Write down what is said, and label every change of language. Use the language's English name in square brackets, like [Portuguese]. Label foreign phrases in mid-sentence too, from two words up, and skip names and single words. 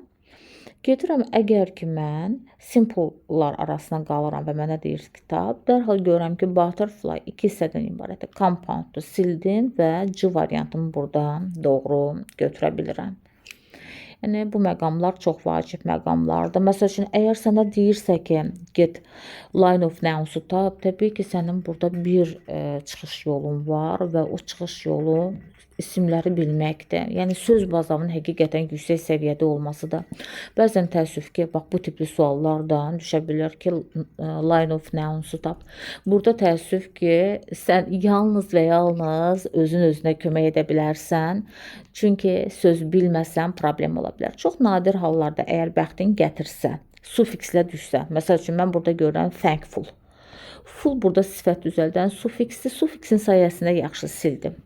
[Azerbaijani] Gedirəm, əgər ki, mən simple-lar arasına qalıram və mənə deyir kitab, dərhal görürəm ki, butterfly 2 hissədən ibarətdir. Compound-u sildim və C variantımı burada doğru götürə bilirəm. Yəni, bu məqamlar çox vacib məqamlardır. Məsəl üçün, əgər sənə deyirsə ki, [English] get line of nouns-u tap, [Azerbaijani] təbii ki, sənin burada bir çıxış yolun var və o çıxış yolu isimləri bilməkdir. Yəni, söz bazamının həqiqətən yüksək səviyyədə olması da. Bəzən təəssüf ki, bax, bu tipli suallardan düşə bilər ki, [English] line of nouns-u tap. [Azerbaijani] Burada təəssüf ki, sən yalnız və yalnız özün-özünə kömək edə bilərsən. Çünki söz bilməsən problem ola bilər. Çox nadir hallarda əgər bəxtin gətirsə, sufikslə düşsə, məsəl üçün, mən burada görürəm thankful. Full burada sifət düzəldən sufiksdir. Sufiksin sayəsində yaxşı sildim.